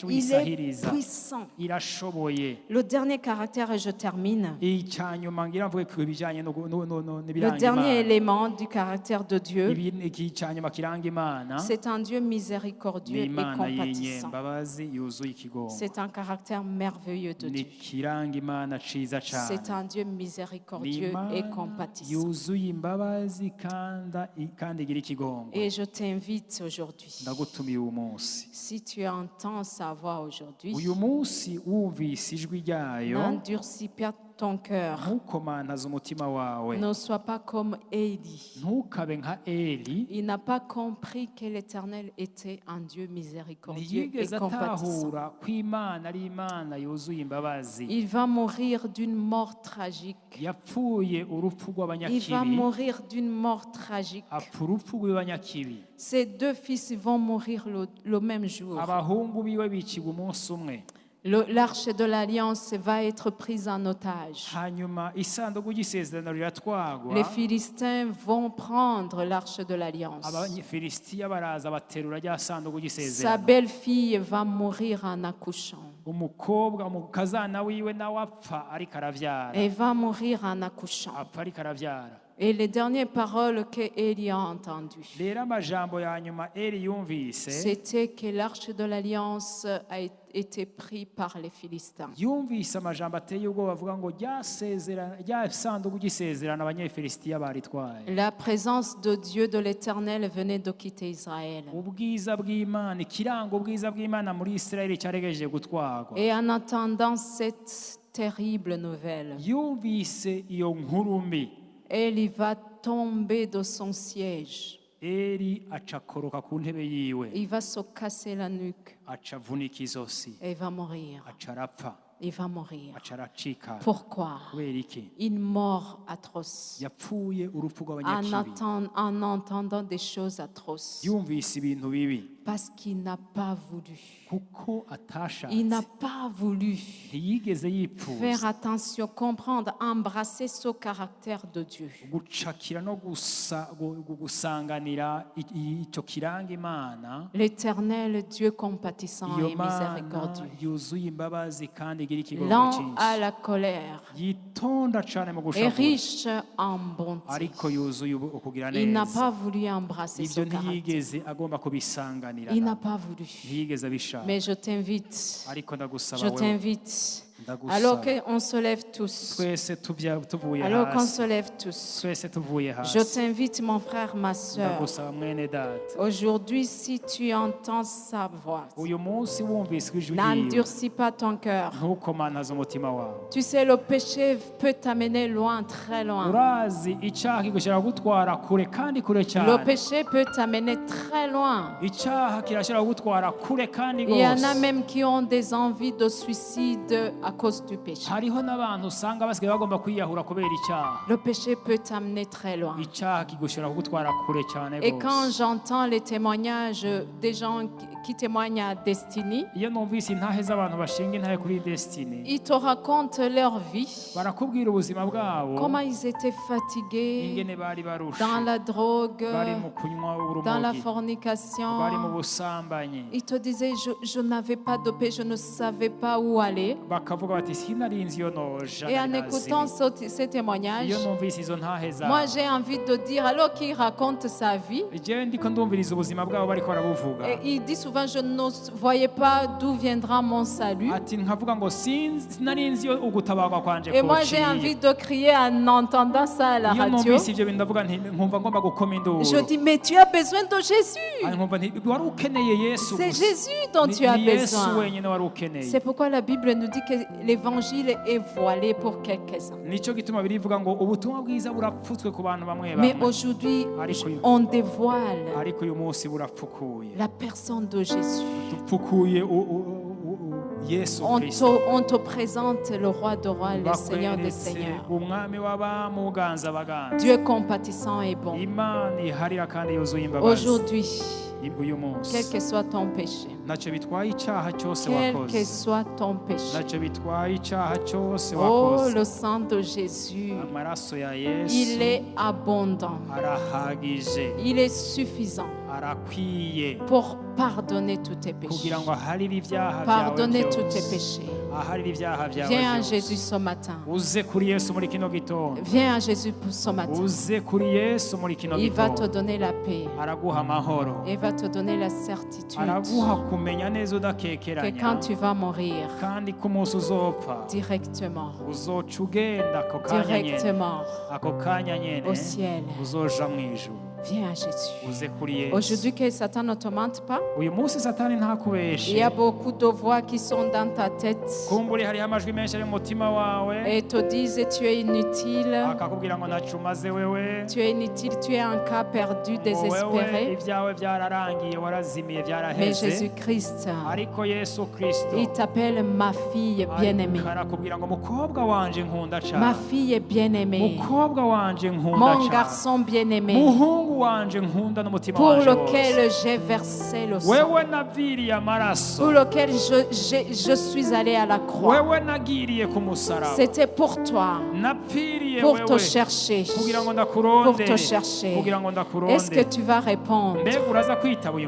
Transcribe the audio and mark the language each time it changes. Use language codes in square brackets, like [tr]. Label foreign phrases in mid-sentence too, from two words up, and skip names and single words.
[fr] Il est [rn] uyisahiriza [fr] puissant. [rn] irashoboye [fr] Le dernier caractère, et je termine. [rn] icyanyuma ngira mvuge ku bijyanye [fr] Le [rn] n'ibiranga [fr] dernier [rn] imana [fr] élément du caractère de Dieu, [rn] iki cyanyuma kiranga imana [fr] c'est un Dieu [rn] ni [fr] miséricordieux et [rn] imana [fr] compatissant. [rn] y'inyembabazi yuzuye ikigongo [fr] C'est un caractère merveilleux de [rn] ni [fr] Dieu. [rn] kiranga imana ciza cyane [fr] C'est un Dieu [rn] ni [fr] miséricordieux et [rn] imana [fr] compatissant. [rn] yuzuye imbabazi kandi igira ikigongo [fr] Et je t'invite aujourd'hui, [rn] ndagutumiye uyu munsi [fr] si tu entends sa voix aujourd'hui, [rn] uyu munsi wumvise ijwi ryayo [fr] n'endurcis pas ton cœur. [rn] ntukomantaze umutima wawe [fr] Ne sois pas comme Élie. [rn] ntukabe nka eli [fr] Il n'a pas compris que l'Éternel était un Dieu miséricordieux et [rn] ntiyigeze [fr] compatissant. [rn] atahura ko imana ari imana yuzuye imbabazi [fr] Il va mourir d'une mort tragique. [rn] yapfuye urupfu [fr] Il va [rn] rw'abanyakibi [fr] mourir d'une mort tragique. [rn] apfa urupfu rw'abanyakibi [fr] Ses 2 fils vont mourir le même jour. [rn] abahungu biwe bicirwa umunsi umwe [fr] L'arche de l'alliance va être prise en otage. [rn] hanyuma isanduku ry'isezerano riratwagwa [fr] Les Philistins vont prendre l'arche de l'alliance. [rn] abafilisitiya baraza baterura rya sanduku [fr] Sa [rn] ry'isezerano [fr] belle-fille va mourir en accouchant. [rn] umukazana wiwe nawe apfa ariko arabyara [fr] Elle va mourir en accouchant. [rn] apfa ariko arabyara [fr] Et les dernières paroles que Élie a entendues, [rn] rero amajambo ya nyuma eli yumvise [fr] c'était que l'arche de l'alliance a été prise par les Philistins. [rn] yumvise amajambo ateye ubwoba avuga ngo rya sanduku ry'isezerano abanyefilisitiya baritwaye [fr] La présence de Dieu, de l'Éternel, venait de quitter Israël. [rn] ubwiza bw'imana ikiranga ubwiza bw'imana muri isirayeli cyaregeje gutwarwa [fr] Et en attendant cette terrible nouvelle, [rn] yumvise iyo nkuru mbi [fr] Élie va tomber de son siège. [rn] eli aca akoroka ku ntebe yiwe [fr] Il va se casser la nuque [rn] aca avunika izosi [fr] et il va mourir. [rn] aca arapfa [fr] Il va mourir. [rn] aca aracika [fr] Pourquoi? [rn] kubera iki [fr] Une mort atroce. [rn] yapfuye urupfu [fr] En [rn] rw'abanyakibi [fr] entendant des choses atroces. [rn] yumvise ibintu bibi [fr] Parce qu'il n'a pas voulu. [rn] kuko [fr] Il [rn] atashatse [fr] n'a pas voulu [rn] ntiyigeze [fr] faire [rn] yipfuza [fr] attention, comprendre, embrasser ce caractère de Dieu. [rn] gucakira no gusanganira icyo kiranga imana [fr] L'Éternel, Dieu compatissant [rn] iyo [fr] et [rn] mana [fr] miséricordieux. [rn] yuzuye imbabazi kandi igira ikigongo [fr] Lent [rn] cyinshi [fr] à la colère [rn] yitonda cyane mu [fr] et [rn] gushavura [fr] riche en bonté. [rn] ariko yuzuye ukugira [fr] Il n'a [rn] neza [fr] pas voulu embrasser ce [rn] ibyo [fr] caractère. [rn] ntiyigeze agomba kubisanganira [fr] Il n'a pas voulu. [rn] ntiyigeze abishaka [fr] Mais je t'invite, [rn] ariko ndagusaba [fr] je [rn] wewe [fr] t'invite Alors [rn] ndagusaba [fr] qu'on se lève tous. [rn] twese tuvuye [fr] Alors qu'on [rn] hasi [fr] se lève tous. [rn] twese tuvuye [fr] Je [rn] hasi [fr] t'invite, mon frère, ma soeur. [rn] ndagusaba mwene data [fr] Aujourd'hui, si tu entends sa voix, [rn] uyu munsi wumvise ijwi ryiwe [fr] n'endurcis pas ton cœur. [rn] ntukomantaze umutima wawe [fr] Tu sais, le péché peut t'amener loin, très loin. [rn] urazi icyaha kigushobora gutwara kure kandi kure [fr] Le [rn] cyane [fr] péché peut t'amener très loin. [rn] icyaha kirashobora kugutwara kure kandi [fr] Il y en a [rn] rwose [fr] même qui ont des envies de suicide à cause du péché. [rn] hariho n'abantu usanga basigaye bagomba kwiyahura kubera icyaha [fr] Le péché peut t'amener très loin. [rn] icyaha kigushobora kugutwara kure cyane [fr] Et quand [rn] rwose [fr] j'entends les témoignages des gens qui témoignent à Destiny, [rn] iyo numvise intahe z'abantu bashinga intahe kuri Destiny [fr] ils te racontent leur vie, [rn] barakubwira ubuzima bwabo [fr] comment ils étaient fatigués [rn] ingene bari barushe [fr] dans la drogue, [rn] bari mu kunywa [fr] dans la [rn] urumogi bari mu [fr] fornication. [rn] busambanyi [fr] Ils te disaient, je n'avais pas de paix, je ne savais pas où aller. [rn] bakavuga bati sinarinzi iyo noja [fr] Et en [rn] nari [fr] écoutant [rn] nazimiye." [fr] ces témoignages, [rn] iyo numvise izo ntahe [fr] moi [rn] zabo [fr] j'ai envie de dire, alors qu'il raconte sa vie, [rn] jewe ndiko ndumviriza ubuzima bwabo bariko barabuvuga [fr] et il dit souvent, je ne voyais pas d'où viendra mon salut. [rn] ati nkavuga ngo sinarinzi iyo ugutabarwa kwanje [fr] Et moi j'ai envie de crier en entendant ça à la [rn] iyo [fr] radio. [rn] numvise ibyo bintu ndavuga nti nkumva ngomba gukoma induru [fr] Je dis, mais tu as besoin de Jésus. [rn] nkumva nti wari ukeneye yesu [fr] C'est [rn] gusa [fr] Jésus dont tu as [rn] ni yesu [fr] besoin. [rn] wenyine wari ukeneye [fr] C'est pourquoi la Bible nous dit que l'évangile est voilé pour quelques-uns. [rn] nicyo gituma birivuga ngo ubutumwa bwiza burapfutswe ku bantu bamwe [fr] Mais [rn] bamwe [fr] aujourd'hui, [rn] Ariko uyu- [fr] on dévoile [rn] ariko uyu munsi burapfukuye [fr] la personne de Jésus. [rn] dupfukuye yesu kirisito [fr] On te présente le roi de rois, le Seigneur des [rn] bakweretse [fr] seigneurs. [rn] umwami w'abami uganza abaganza [fr] Dieu compatissant et bon. [rn] imana iharira kandi yuzuye imbabazi [fr] Aujourd'hui, [rn] uyu munsi [fr] quel que soit ton péché, [rn] ntacyo bitwaye icyaha cyose [fr] quel que [rn] wakoze [fr] soit ton péché, [rn] ntacyo bitwaye icyaha cyose [fr] oh, [rn] wakoze [fr] le sang de Jésus, [rn] amaraso ya [fr] il [rn] yesu [fr] est abondant, [rn] arahagije [fr] il est suffisant [rn] arakwiye [fr] pour pardonner tous tes péchés. [rn] kugira ngo aharire ibyaha byawe [fr] Pardonner tous tes [rn] byose [fr] péchés. [rn] aharire ibyaha byawe [fr] Viens à [rn] byose [fr] Jésus ce matin. [rn] uze kuri yesu muri kino gitondo [fr] Viens à Jésus pour ce matin. [rn] uze kuri yesu muri kino [fr] Il va te [rn] gitondo [fr] donner la paix. [rn] araguha amahoro [fr] Il va te donner la certitude [rn] araguha kumenya neza [fr] que [rn] udakekeranya [fr] quand tu vas mourir, [rn] kandi ko umunsi uzopfa [fr] directement, [rn] uzoca ugenda ako kanya nyene [fr] directement [rn] ako kanya nyene [fr] au ciel, [rn] uzoja mu ijuru [fr] viens à Jésus. [rn] uze kuri yesu [fr] Aujourd'hui, que Satan ne te mente pas, [rn] uyu munsi satani [fr] il y [rn] ntakubeshe [fr] a beaucoup de voix qui sont dans ta tête [rn] kumburi hariho amajwi menshi ari mu mutima wawe [fr] et te disent tu es inutile, [rn] akakubwira ngo ntacyo umaze wewe [fr] tu es inutile, tu es un cas perdu, [rn] wewe [fr] désespéré. [rn] ibyawe byararangiye warazimiye [fr] Mais [rn] byaraheze [fr] Jésus-Christ, [rn] ariko yesu kristo [fr] il t'appelle ma fille bien-aimée. [rn] arakubwira ngo mukobwa wanje nkunda [fr] Ma [rn] cyane [fr] fille bien-aimée, [rn] mukobwa wanje nkunda [fr] mon [rn] cyane [fr] garçon bien-aimé, [rn] muhungu wanje nkunda n'umutima [fr] pour [rn] wanje wose [fr] lequel j'ai versé le sang, [rn] wewe naviriye amaraso [fr] pour lequel je suis allé à la croix. [rn] wewe nagiriye ku musaraba [fr] C'était pour toi, [rn] napfiriye [fr] pour te [rn] wewe [fr] chercher, [rn] kugira ngo [fr] pour [rn] ndakurondere [fr] te chercher. [rn] kugira ngo [fr] Est-ce que [rn] ndakurondere [fr] tu vas répondre? [rn] mbega uraza kwitaba uyu